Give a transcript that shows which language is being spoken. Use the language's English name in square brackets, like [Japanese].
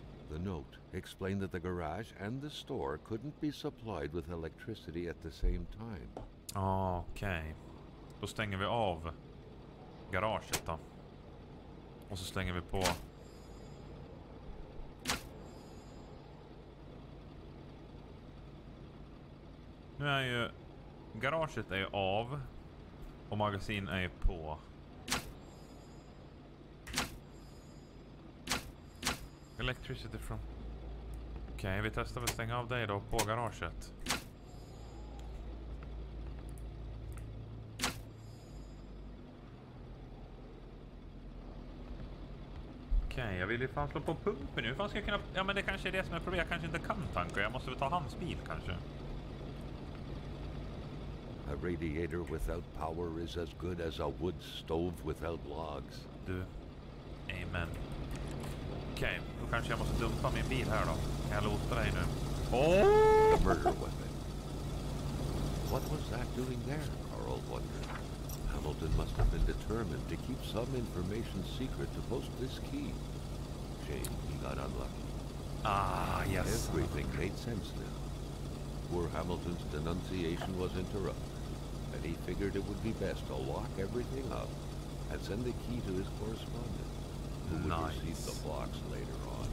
[English] The note explained that the garage and the store couldn't be supplied with electricity at the same time. [Swedish] Okej. Då stänger vi av garaget då. Och så slänger vi på... Nu är ju... Garaget är ju av. Och magasin är ju på. [English] Electricity from... [Swedish] Okej, vi testar att stänga av dig då på garaget. Okej, jag vill ju fan slå på pumpen nu. Hur fan ska jag kunna... Ja, men det kanske är det som är problemet. Jag kanske inte kan tanka. Jag måste väl ta hans bil kanske. [English] A radiator without power is as good as a wood stove without logs. [Swedish] Du. Amen. Okej, då kanske jag måste dumpa min bil här då. Kan jag låta dig nu? [English] A murder weapon. What was that doing there? Carl wondered. Hamilton must have been determined to keep some information secret to post this key. Shame he got unlucky. Ah, yes. Everything made sense now. Poor Hamilton's denunciation was interrupted, and he figured it would be best to lock everything up and send the key to his correspondent, who would receive the box later on.